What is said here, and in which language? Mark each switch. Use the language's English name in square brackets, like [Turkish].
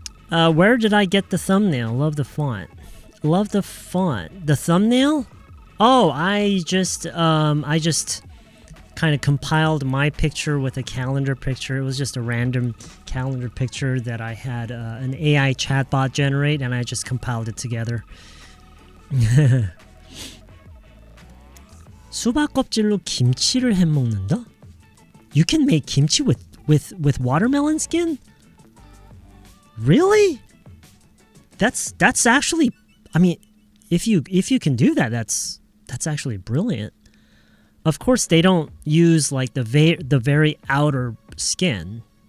[English] Where did I get the thumbnail? Love the font. Love the font. The thumbnail? Oh, I just kind of compiled my picture with a calendar picture. It was just a random calendar picture that I had an AI chatbot generate, and I just compiled it together. [Korean] 수박 껍질로 김치를 해 먹는다? [English] You can make kimchi with watermelon skin? Really? That's actually, I mean, if you can do that, that's actually brilliant. Of course, they don't use like the very outer skin.